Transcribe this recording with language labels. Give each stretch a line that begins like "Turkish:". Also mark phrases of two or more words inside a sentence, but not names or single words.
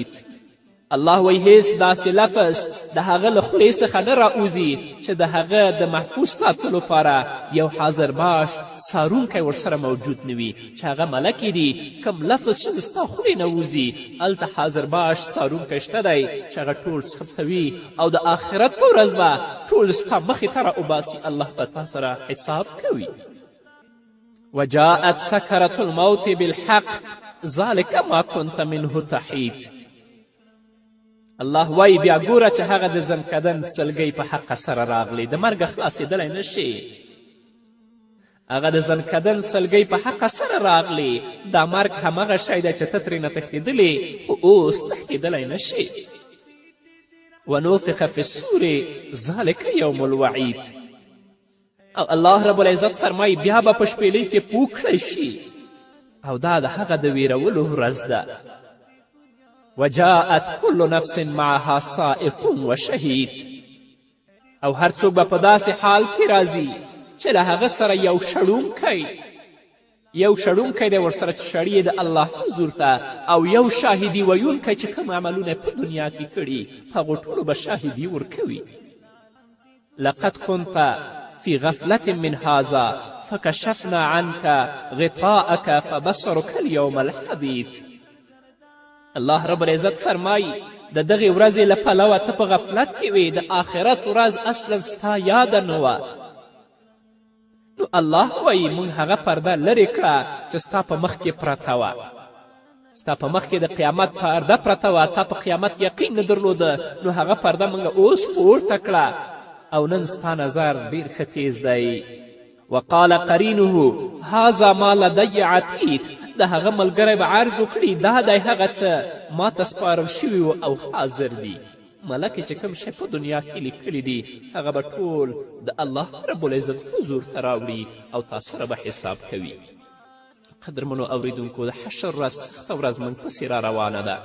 Pashto: الله وایي هیڅ داسې لفظ د هغه له خولې څخه نه راوځي چې د هغه د محفوظ ساتلو لپاره یو حاضرباش څارونکی ورسره موجود نه وي چې هغه ملکې دي. کوم لفظ چې د ستا خولې نه وځي هلته حاضرباش څارونکی شته دی چې هغه ټول ثبتوي او د آخرت په ورځ به ټول ستا مخې ته راوباسي. الله به تا سره حساب کوي.
Arabic: وجاءت سكرة الموت بالحق ذلك ما كنت منه تحید.
Pashto: الله وایي بیا ګوره چې هغه د زنکدن سلګۍ په حقه سره راغلی، د مرګه خلاصېدلی نه شي. هغه د زنکدن سلګۍ په حقه سره راغلی. دا مرګ همغه شی دی چې ته ترېنه تښتېدلې خو اوس تښتېدلی نه شي.
Arabic: ونفخ في الصور ذلك يوم الوعید.
Pashto: او الله رب العزت فرمایي بیا به په شپېلۍ کې پوه کړی شي او دا د هغه د ویرولو ورځ ده.
Arabic: وجاءت كل نفس معها سائق وشهید.
Pashto: او هر څوک به په داسې حال کې راځي چې له هغه سره یو شړونکی دی ورسره چې شړي د الله حضور ته او یو شاهدي ویونکی چې کوم عملونه په دنیا کې کړي په هغو ټولو به شاهدي ورکوي.
Arabic: لقد كنت في غفلة من هذا فكشفنا عنك غطاءك فبصرك اليوم الحديد.
Pashto: الله رب العزت فرمایی د دغې ورځې له پلوه ته په غفلت کې وې، د آخرت ورځ اصلا ستا یاده نه وه. نو الله وایي موږ هغه پرده لرې کړه چې ستا په مخ کې پرته وه. ستا په مخ کې د قیامت پرده پرته وه، تا په قیامت یقین نه درلوده، نو هغه پرده موږ اوس پورته کړه او نن ستا نظر ډېر ښه تیز دی.
Arabic: وقال قرینه هذا ما لدی عتید.
Pashto: د هغه ملګری به عرض وکړي دا دی هغه څه ما ته سپارل شوي و او حاضر دي. ملکې چې کوم شی په دنیا کې لیکلی دي هغه به ټول د الله رب العزت حضور ته راوړي او تا سره به حساب کوي. قدرمنو اوریدونکو د حشر ورځ سخته ورځ موږ پسې را روانه ده.